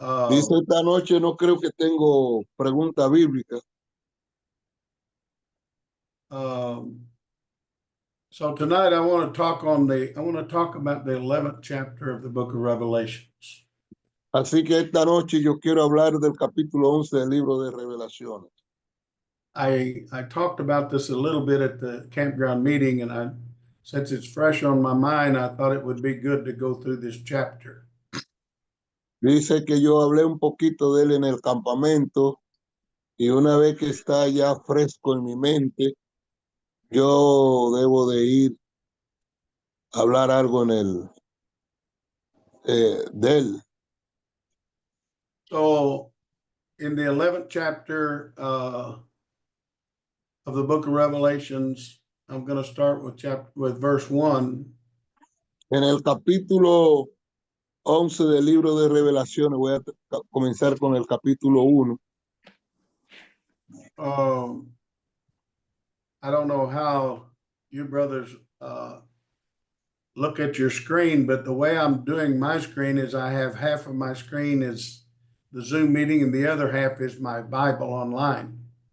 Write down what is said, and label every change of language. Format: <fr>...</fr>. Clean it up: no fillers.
<es>Dice esta noche no creo que tengo pregunta bíblica.</es> <en>So tonight I want to talk about the 11th chapter of the book of Revelations.</en> <es>Así que esta noche yo quiero hablar del capítulo 11 del libro de Revelaciones.</es> <en>I talked about this a little bit at the campground meeting, and since it's fresh on my mind, I thought it would be good to go through this chapter.</en> <es>Dice que yo hablé un poquito de él en el campamento y una vez que está ya fresco en mi mente, yo debo de ir a hablar algo de él.</es> <en>So in the 11th chapter of the book of Revelations, I'm going to start with verse 1.</en> <es>En el capítulo 11 del libro de Revelaciones, voy a comenzar con el capítulo 1.</es> <en>I don't know how you brothers look at your screen, but the way I'm doing my screen is I have half of my screen is the Zoom meeting and the other half is my Bible online.</en>